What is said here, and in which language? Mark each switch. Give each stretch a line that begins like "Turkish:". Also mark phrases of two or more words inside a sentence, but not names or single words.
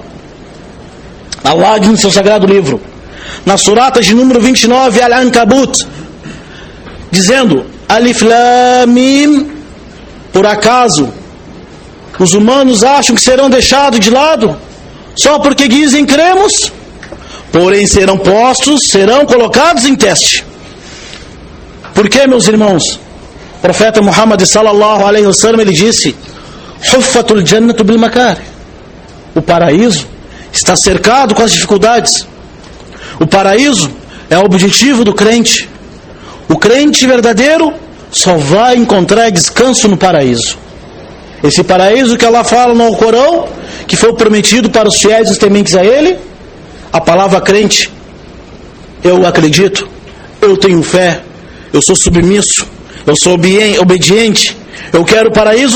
Portuguese: Allah diz no seu sagrado livro, na surata de número 29, Al-Ankabut, dizendo:
Arabic: ألف لام ميم,
Portuguese: por acaso os humanos acham que serão deixados de lado só porque dizem cremos? Porém serão colocados em teste. Por que, meus irmãos? O profeta Muhammad
Arabic: صلى الله عليه وسلم,
Portuguese: ele disse:
Arabic: حفت الجنة بالمكاره.
Portuguese: O paraíso está cercado com as dificuldades. O paraíso é o objetivo do crente. O crente verdadeiro só vai encontrar descanso no paraíso. Esse paraíso que Allah fala no Alcorão, que foi prometido para os fiéis e os tementes a Ele, a palavra crente: eu acredito, eu tenho fé, eu sou submisso, eu sou obediente, eu quero o paraíso.